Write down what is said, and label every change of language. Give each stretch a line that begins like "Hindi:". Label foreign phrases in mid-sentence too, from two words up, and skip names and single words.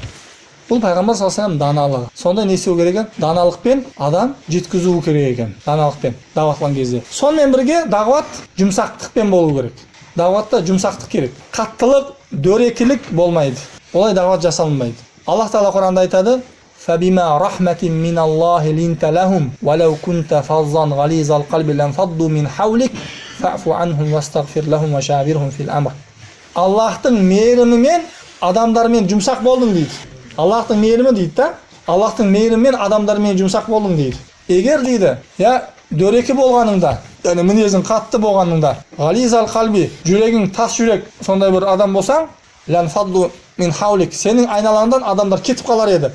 Kazakh: Бұл пайғамбар
Arabic: صلى الله عليه وسلم
Kazakh: даналығы. Сонда не істеу керек екен? Даналықпен адам жеткізу керек екен. Даналықпен дағуатлаған кезде. Сонымен бірге дағуат жұмсақтықпен болу керек. Дағуатта жұмсақтық керек. Қаттылық, дөрекілік болмайды. Олай дағуат жасалынбайды. Аллах Тағала Құранда айтады:
Arabic: "فبما رحمة من الله لنت لهم ولو كنت فظا غليظ القلب لانفضوا من حولك فاعف عنهم واستغفر لهم وشاورهم في الأمر."
Kazakh: Аллахтың мейірімімен адамдармен жұмсақ болдың дейді. Аллахтың мейірімі дейді да. Аллахтың мейірімімен адамдармен жұмсақ болдың дейді. Егер дейді, дөрекі болғаныңда, яғни мінезің қатты болғаныңда,
Arabic: غليظ القلب,
Kazakh: жүрегің тас жүрек, сондай бір адам болсаң,
Arabic: لانفضوا من حولك,
Kazakh: сенің айналаңдан адамдар кетіп қалар еді.